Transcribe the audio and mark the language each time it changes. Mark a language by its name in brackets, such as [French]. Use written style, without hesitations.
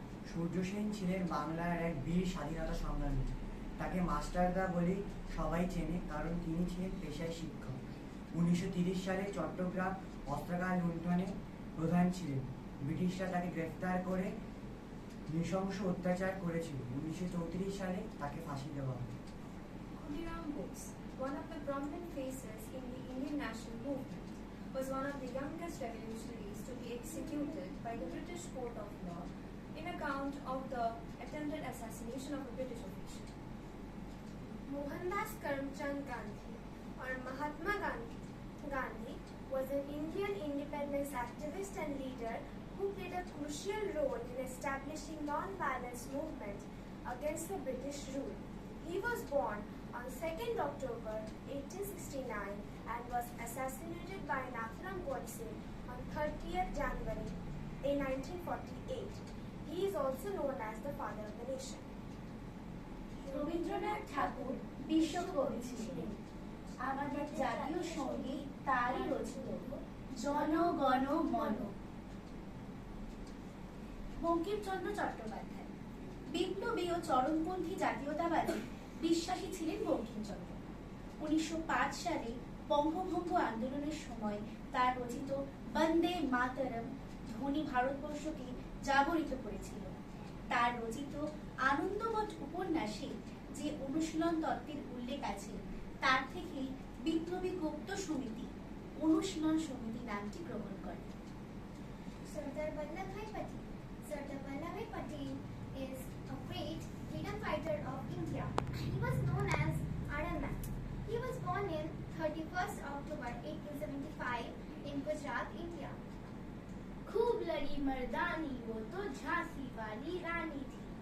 [Bangla] সূর্য সেন ছিলেন বাংলার এক বীর স্বাধীনতা সংগ্রামী। তাকে মাস্টারদা বলে সবাই চেনে, কারণ তিনি ছিলেন পেশায় শিক্ষক। 1930 সালে চট্টগ্রাম অস্ত্রাগার লুণ্ঠনে প্রধান ছিলেন। ব্রিটিশরা তাকে গ্রেফতার করে নৃশংস অত্যাচার করেছিল। 1934 সালে তাকে ফাঁসি দেওয়া হয়। [English] Khudiram Bose, one of the prominent faces in the Indian national movement, was one of the youngest revolutionaries to be executed by the British court of law in account of the attempted assassination of a British official. Mohandas Karamchand Gandhi, or Mahatma Gandhi, was an Indian independence activist and leader who played a crucial role in establishing non-violence movement against the British rule. He was born on 2nd October 1869 and was assassinated by Nathuram Godse on 30th January 1948. He is also known as the father of the nation. [Bangla] Rabindranath ঠাকুর বিশ্বকবি ছিলেন। আমাদের জাতীয় সঙ্গীত তারই রচিত জন গণ মন। বঙ্কিমচন্দ্র চট্টোপাধ্যায় বিপ্লবী ও চরমপন্থী জাতীয়তাবাদী বিশ্বাসী ছিলেন বঙ্কিমচন্দ্র। 1905 সালে বঙ্গভঙ্গ আন্দোলনের সময় তার রচিত বন্দে মাতরম ধ্বনি ভারতবর্ষকে জাগরিত করেছিল। তার রচিত আনন্দমঠ উপন্যাসে যে অনুশীলন তত্ত্বের উল্লেখ আছে তার থেকে বিপ্লবী গুপ্ত সমিতি অনুশীলন সমিতি নামটি গ্রহণ করে। [English] Sardar Vallabhbhai Patel. Sardar Vallabhbhai Patel is a great freedom fighter of India. He was known as Iron Man. He was born in 31st October 1875 in Gujarat, India. [Hindi] खूब लड़ी मर्दानी वो तो झांसी वाली रानी थी।